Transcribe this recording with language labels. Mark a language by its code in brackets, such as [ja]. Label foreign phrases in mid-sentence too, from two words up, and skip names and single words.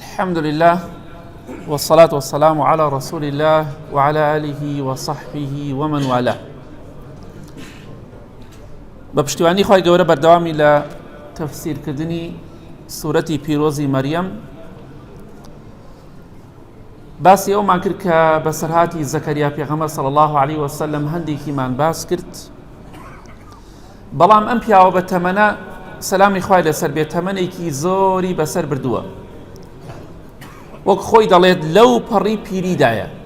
[ar] الحمد لله والصلاة والسلام على رسول الله وعلى آله وصحبه ومن والاه. [ckb] بپشتیوانی خوای گەورە بەردەوامی لە تەفسیرکردنی سوورەتی پیرۆزی مەریەم باسی ئەومان کرد کە بەسەرهاتی زەکەریا پێغەمبەر [ar] صلی الله عليه وسلم [ckb] هەندێکیمان باس کرد، بەڵام ئەم پیاوە بە تەمەنە سەلامی خوای لەسەر بێت تەمەنێکی زۆری بەسەر بردووە، وەک خۆی دەڵێت لەو پەڕی پیریدایە